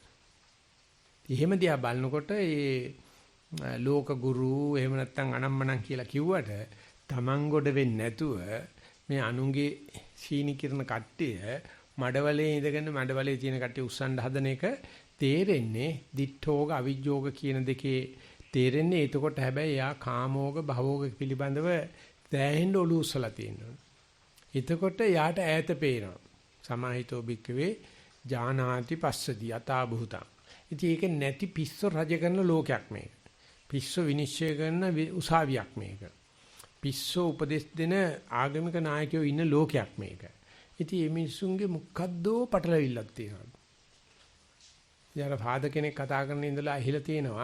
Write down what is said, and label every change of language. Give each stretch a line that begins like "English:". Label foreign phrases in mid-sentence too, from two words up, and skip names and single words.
Sinhala: එහෙම දිහා බලනකොට ඒ ලෝක ගුරු එහෙම නැත්නම් අනම්මනම් කියලා කිව්වට Taman ගොඩ වෙන්නේ නැතුව මේ අනුන්ගේ සීනි කිරණ කට්ටිය මඩවලේ ඉඳගෙන මඩවලේ තියෙන කට්ටිය උස්සන්න හදන එක තේරෙන්නේ
Pali: දිඨෝග අවිජ්ජෝග
Sinhala: කියන දෙකේ තේරෙන්නේ එතකොට හැබැයි යා
Pali: කාමෝග භවෝග
Sinhala: පිළිබඳව දැහෙන්න ඔලු උස්සලා තියෙනවා. එතකොට යාට ඈත පේනවා.
Pali: සමාහිතෝ භික්කවේ ජානාති පස්සති යතා භූතං.
Sinhala: ඉතින් ඒක නැති පිස්සෝ රජ කරන ලෝකයක් මේක. පිස්සෝ විනිශ්චය කරන උසාවියක් මේක. පිස්සෝ උපදෙස් දෙන ආගමික නායකයෝ ඉන්න ලෝකයක් මේක. ඉතින් මේ මිනිසුන්ගේ මොකද්දෝ පටලවිල්ලක් තියෙනවා. යාර ෆාදර් කෙනෙක් කතා කරන ඉඳලා ඇහිලා තියෙනවා.